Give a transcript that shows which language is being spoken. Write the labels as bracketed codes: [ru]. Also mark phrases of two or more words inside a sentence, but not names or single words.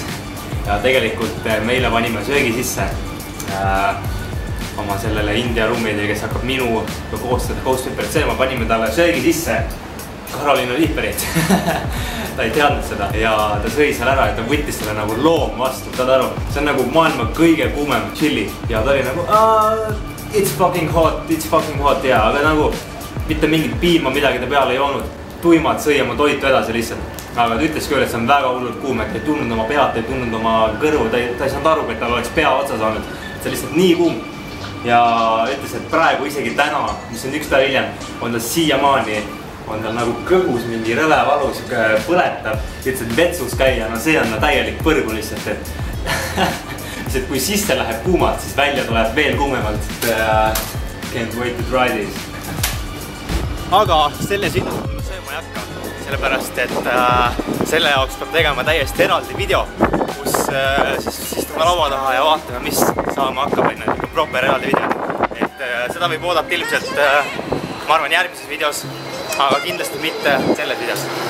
[et] Ja tegelikult meile panime söögi sisse oma sellele India rummidele, kes hakkab minu koostada ghost pepperit sööma, panime talle söögi sisse Carolina Reaperit. ta ei teadnud seda ja ta sõi seal ära, et ta võttis selle nagu loom vastu, saad aru? See on nagu maailma kõige kuumem chili ja ta oli nagu [en] it's fucking hot [et] ja aga nagu mitte mingit piima midagi ta peale ei joonud. Tuimad sõi oma toitu edasi lihtsalt. Aga ta ütles küll, et see on väga hullult kuum, et ta ei tundnud oma pead, ta ei tundnud oma kõrvu, ta ei saanud aru, et tal oleks pea otsa saanud. See on lihtsalt nii kuum. Ja ütles, et praegu isegi täna, mis on üks päev hiljem, on ta siiamaani, on tal nagu kõhus mingi rõve valu, siuke põletab. Ütles, et vetsus käia, no see on täielik põrgu lihtsalt, et kui sisse läheb kuumad, siis välja tuleb veel kuumemalt. [en] Can't wait to try this. [et] Aga selles videos ma sööma ei hakka. Sellepärast, et selle jaoks peab tegema täiesti eraldi video, kus siis istume laua taha ja vaatame, mis saama hakkab, enne proper eraldi video. Et seda võib oodata ilmselt, ma arvan, järgmises videos, aga kindlasti mitte selles videos.